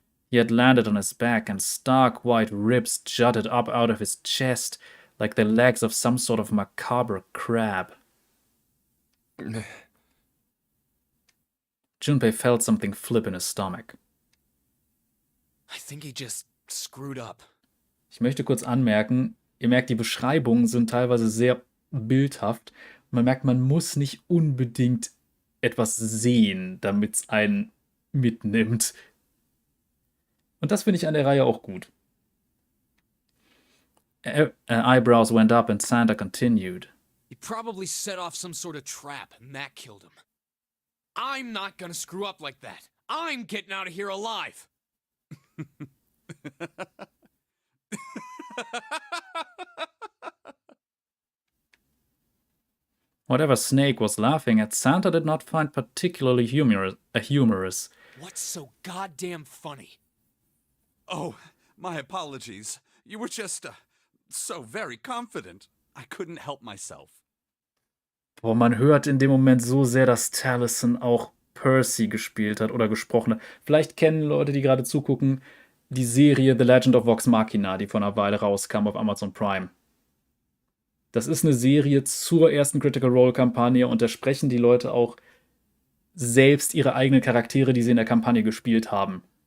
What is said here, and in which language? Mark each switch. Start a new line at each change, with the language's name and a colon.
English: He had landed on his back and stark white ribs jutted up out of his chest like the legs of some sort of macabre crab. Junpei felt something flip in his stomach. I think he just screwed up.
German: Ich möchte kurz anmerken, ihr merkt, die Beschreibungen sind teilweise sehr bildhaft. Man merkt, man muss nicht unbedingt etwas sehen, damit es einen mitnimmt. Und das finde ich an der Reihe auch gut.
English: Eyebrows went up and Santa continued. He probably set off some sort of trap and that killed him. I'm not gonna screw up like that. I'm getting out of here alive. Whatever snake was laughing at, Santa did not find particularly humorous. What's so goddamn funny? Oh, my apologies. You were just, so very confident. I couldn't help myself.
German: Boah, man hört in dem Moment so sehr, dass Taliesin auch Percy gespielt hat oder gesprochen hat. Vielleicht kennen Leute, die gerade zugucken, die Serie The Legend of Vox Machina, die vor einer Weile rauskam auf Amazon Prime. Das ist eine Serie zur ersten Critical Role-Kampagne und da sprechen die Leute auch selbst ihre eigenen Charaktere, die sie in der Kampagne gespielt haben.